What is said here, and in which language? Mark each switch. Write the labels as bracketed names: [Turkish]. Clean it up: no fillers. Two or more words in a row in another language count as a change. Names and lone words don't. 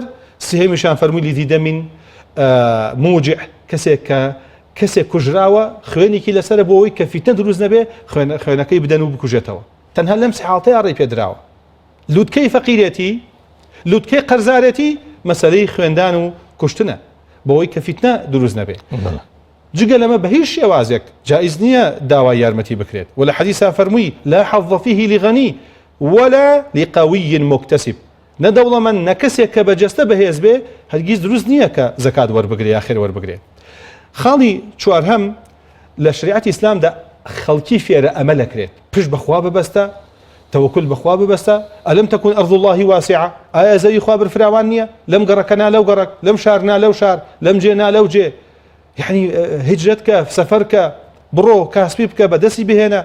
[Central Kurdish] سێهەمیشان فەرمووی [Arabic] لیدی دەمین موجع [Central Kurdish] کەسێک کوژراوە خوێنێکی لەسەر بۆەوەی کە فیتنە دروست نەبێ خوێنەکەی بدەن و بکوژێتەوە. تەنها لەم سێ حاڵەتەیە ڕێی پێدراوە. لوتکەی فەقیرێتی لوتکەی قەرزارەتی مەسەلەی خوێندان و کوشتنە بەوەی کە فیتنە دروست نەبێ. جگە لەمە بە هیچ شێوازێک جائز نییە داوای یارمەتی بکرێت. ولا حەدیثا فەرمووی [Arabic] لا حظ فيه لغني ولا لقوي مكتسب. [Central Kurdish] نەدەوڵەمەند نە کەسێک کە بەجەستە بەهێز بێ هەرگیز دروست نییە کە زەکات وەربگرێ یا خێر وەربگرێ. خاڵی چوارهەم لە شریعەتی ئیسلامدا خەڵکی فێرە ئەمەلە کرێت پشت بەخوا ببەستە تەوەکل بەخوا ببەستە. [Arabic] ئەلەم تەکون ئەرض الله واسعة [Central Kurdish] ئایا زەوی خوا بەرفراوان نییە لەم گەڕەکەنا لەو گەڕەک لەم شارنا لەو شار لەم جێنا لەو جێ یعنی هجرەت کە سەفەر کە بڕۆ کاسبی بکە بەدەستی بهێنە.